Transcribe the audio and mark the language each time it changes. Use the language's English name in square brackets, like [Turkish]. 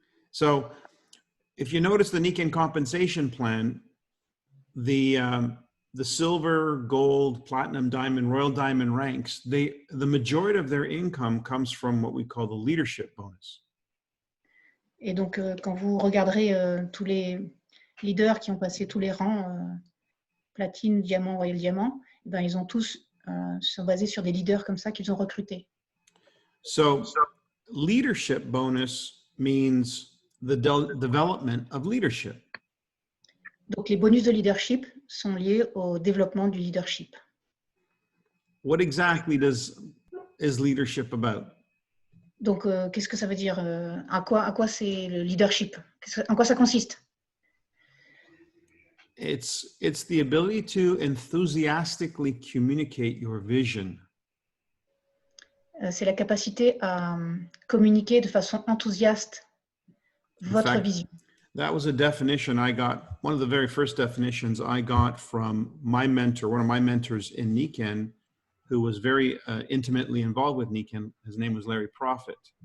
[English] So, if you notice the Niken compensation plan, the silver, gold, platinum, diamond, royal diamond ranks, the majority of their income comes from what we call the leadership bonus. [French] Et donc, quand vous regarderez tous les leaders qui ont passé tous les rangs, platine, diamant, royal diamant, ben, ils ont tous sont basés sur des leaders comme ça qu'ils ont recrutés. [English] So, leadership bonus means the development of leadership. [French] Donc, les bonus de leadership sont liés au développement du leadership. [English] What exactly is leadership about? [French] Donc, qu'est-ce que ça veut dire? À quoi c'est le leadership? En quoi ça consiste? [English] It's the ability to enthusiastically communicate your vision. [French] C'est la capacité à communiquer de façon enthousiaste votre vision. [English] That was a definition I got, one of the very first definitions I got from my mentor, one of my mentors in Niken, who was very intimately involved with Niken. His name was Larry Prophet.